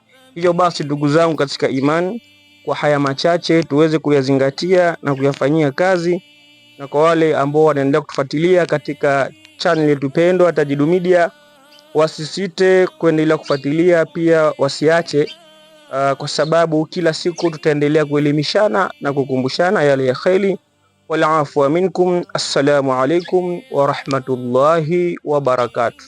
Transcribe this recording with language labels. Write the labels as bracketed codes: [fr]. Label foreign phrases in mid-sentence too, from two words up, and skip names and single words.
[sw] Hivyo basi ndugu zangu katika imani, kwa haya machache tuweze kuyazingatia na kuyafanyia kazi. Na kwa wale ambao wanaendelea kutufuatilia katika channel yetu pendwa Tajidu Media, wasisite kuendelea kufuatilia, pia wasiache, kwa sababu kila siku tutaendelea kuelimishana na kukumbushana yale ya kheri. [ar] والعفو منكم. السلام عليكم ورحمة الله وبركاته.